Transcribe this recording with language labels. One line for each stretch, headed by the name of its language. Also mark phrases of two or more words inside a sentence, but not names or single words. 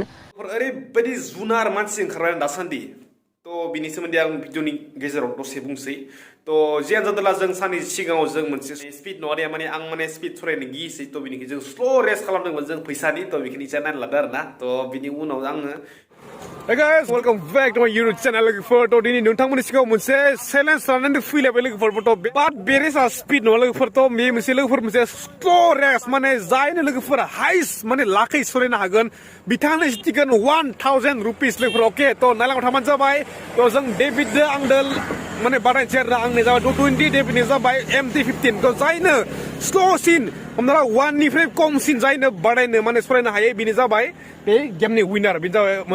Bodo: ओरैबायदि जुनार मानसि ओंखारबाय दासान्दि तो बिनि सोमोन्दै आं भिडिअनि गेजेराव दसे बुंसै तो जियानो जादोंला जों साननै सिगाङाव जों मोनसे स्पिड नङा दे माने आं माने स्पिड सरायनो गियोसै तो बिनिखि जों स्ल' रेस खालामदोंमोन जों फैसानि तो बेखिनि इजा नायना लादो आरो ना तो बिनि उनाव आङो
English: Hey guys, welcome back to my YouTube channel.
Bodo: लोगोफोर तो दिनै नोंथांमोननि सिगाङाव मोनसे चेलेन्ज लानानै फैलायबाय लोगोफोर तो बाट बेरेसा स्पिड नङा लोगोफोर तो बे मोनसे लोगोफोर मोनसे स्ल' रेस माने जायनो लोगोफोरा हाइस्ट माने लाखै सरायनो हागोन बिथांनो जितिगोन 1000 रुपिस लोगोफोर ओके तो नायलांबाय थाबानो जाबाय तो जों डेभिडजों आंदों माने बादायनोसै आरो आंनि जाबाय 20 डेभिडनि जाबाय MT15 तो जायनो स्ल'सिन हमना ला 1 निफ्राय खमसिन जायनो बादायनो माने सरायनो हायो बिनि जाबाय बे गेमनि विनार बिनि जाबाय मोनो